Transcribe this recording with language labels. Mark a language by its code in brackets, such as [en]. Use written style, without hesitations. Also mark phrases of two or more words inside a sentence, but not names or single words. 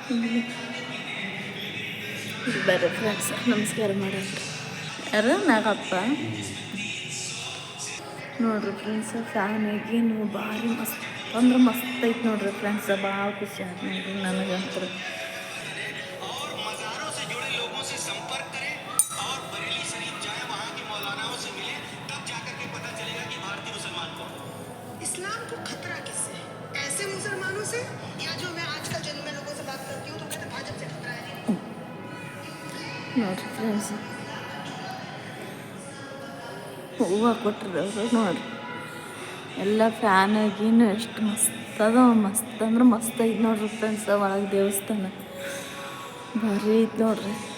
[kn] ಇಲ್ಲಿ ಬರ್ರಿ ಫ್ರೆಂಡ್ಸ್ ನಮಸ್ಕಾರ ಮಾಡೋಣ. ಯಾರು ನಾಗಪ್ಪ ನೋಡ್ರಿ ಫ್ರೆಂಡ್ಸ್. ಫ್ಯಾನ್ ಆಗೇನು ಭಾರಿ ಮಸ್ತ್ ಅಂದ್ರೆ ಮಸ್ತ್ ಐತೆ ನೋಡ್ರಿ ಫ್ರೆಂಡ್ಸ್. ಭಾಳ ಖುಷಿ ಆಯ್ತು ನೋಡ್ರಿ ನನಗಂತೂ. [hi] इस्लाम को खतरा किससे है? ऐसे मुसलमानों से या जो मैं आजकल जब मैं लोगों से बात करती हूँ तो कहते हैं भाजपा से खतरा है. [kn] ನೋಡ್ರಿ ಫ್ರೆಂಡ್ಸ್ ಹೂವು ಕೊಟ್ಟಿರೋರು ನೋಡ್ರಿ. ಎಲ್ಲ ಫ್ಯಾನ್ ಆಗೀನು ಎಷ್ಟು ಮಸ್ತ್ ಅದ. ಮಸ್ತ್ ಅಂದ್ರೆ ಮಸ್ತ್ ಐತೆ ನೋಡ್ರಿ ಫ್ರೆಂಡ್ಸ್. ಒಳಗೆ ದೇವಸ್ಥಾನ ಭಾರಿ ಐತೆ ನೋಡ್ರಿ.